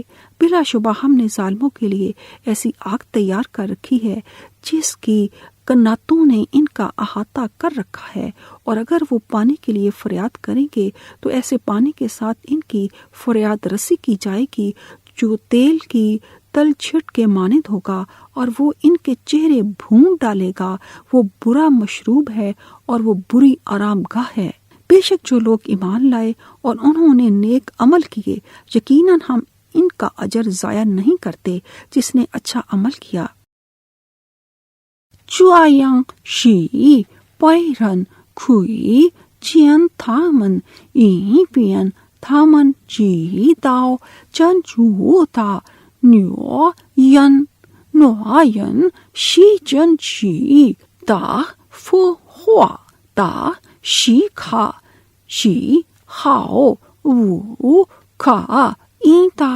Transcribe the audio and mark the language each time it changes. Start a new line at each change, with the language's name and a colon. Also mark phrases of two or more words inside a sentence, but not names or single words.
Urdu: بلا شبہ ہم نے ظالموں کے لیے ایسی آگ تیار کر رکھی ہے جس کی کناتوں نے ان کا احاطہ کر رکھا ہے، اور اگر وہ پانی کے لیے فریاد کریں گے تو ایسے پانی کے ساتھ ان کی فریاد رسی کی جائے گی جو تیل کی تل چھٹ کے مانند ہوگا، اور وہ ان کے چہرے بھون ڈالے گا۔ وہ برا مشروب ہے اور وہ بری آرام گاہ ہے۔ بے شک جو لوگ ایمان لائے اور انہوں نے نیک عمل کیے، یقیناً ہم ان کا اجر ضائع نہیں کرتے جس نے اچھا عمل کیا۔
Chinese: 这样使别人可以见他们，以便他们知道真主的诺言。诺言是真实的复活的时刻，是毫无可疑的。